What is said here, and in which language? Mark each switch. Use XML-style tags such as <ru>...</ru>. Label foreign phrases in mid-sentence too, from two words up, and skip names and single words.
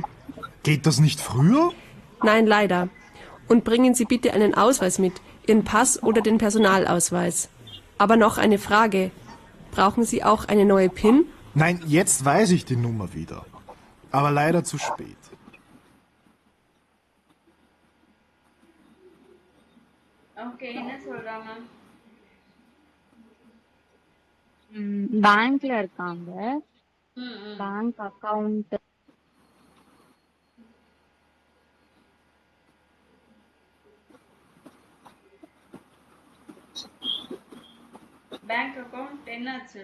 <de>Geht das nicht früher? Nein, leider. Und bringen Sie bitte einen Ausweis mit, Ihren Pass oder den Personalausweis. Aber noch eine Frage. Brauchen Sie auch eine neue PIN? Nein, jetzt weiß ich die Nummer wieder. Aber leider zu spät.</de> <ta>Okay, என்ன சொல்றாங்க? பேங்க்ல இருக்காங்க. ம்.</ta> <en>bank account bank account</en> <ta>என்னாச்சு?</ta>